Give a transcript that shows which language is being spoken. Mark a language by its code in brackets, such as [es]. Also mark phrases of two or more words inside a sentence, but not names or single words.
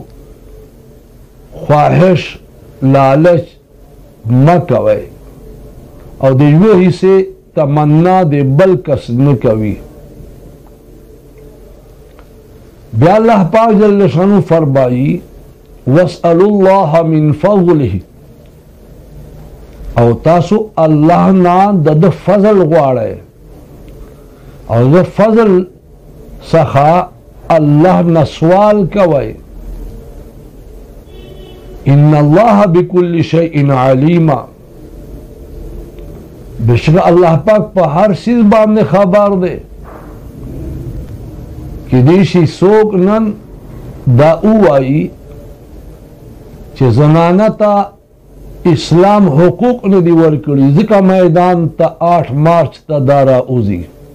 [ps] خواهش لالچ نه کوئ او د یو حصے تمنا د بل کس نه کوي بیا الله پاک [ar] جل شانو [ps] فرمایي [ar] واسألوا الله من فضله [ps] او تاسو الله نه د فضل غواړئ او د فضل څخه الله نه سوال کوئ [ar] ان الله بكل شيء عليم [ps] بشک الله پاک په هر چیز باندې خبر دی کې دې شي څوک نن دا وایي چې زنانه ته اسلام حقوق نه دی ورکړي ځکه میدان ته 8 مارچ ته دارا اوزي